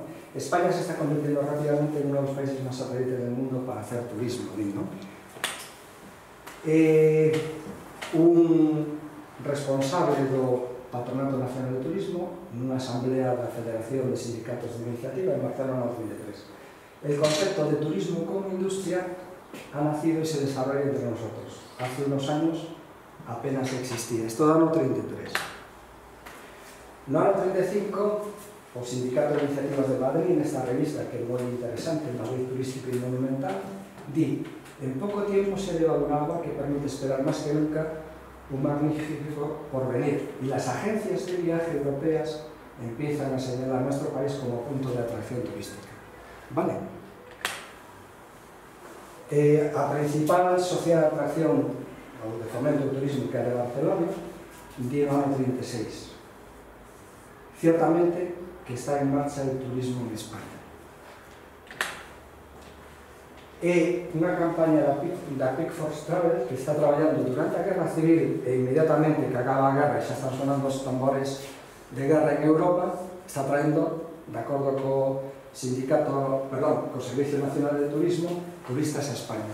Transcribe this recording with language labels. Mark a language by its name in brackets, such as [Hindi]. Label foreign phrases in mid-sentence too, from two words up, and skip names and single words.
[Spanish] España se está convirtiendo rápidamente en un [Galician] dos países máis atrayentes [Spanish] del mundo para hacer turismo, non? [Galician] Un responsable do Patronato Nacional de Turismo nunha asamblea da Federación de Sindicatos de Iniciativa en Barcelona 2003. [Spanish] El concepto de turismo como industria ha nacido y se desarrolla entre nosotros. Hace unos años apenas existía. [Galician] Esto da no 33. No ano 35, o Sindicato de Iniciativas de Madrid, nesta revista que é moi interesante, [Spanish] Madrid Turístico y Monumental, di: en poco tiempo se ha llevado un agua que permite esperar más que nunca un magnífico porvenir, y las agencias de viaje europeas empiezan a señalar a nuestro país como punto de atracción turística. Vale? [Galician] A principal sociedade de atracción ou de fomento do turismo que é de Barcelona di no ano 36. [Spanish] Ciertamente que está en marcha el turismo en España. [Galician] É unha campaña da Pickford Travel que está traballando durante a Guerra Civil e inmediatamente que acaba a guerra e xa están sonando os tambores de guerra en Europa, está traendo, de acordo co sindicato, perdón, co Servicio Nacional de Turismo, turistas a España.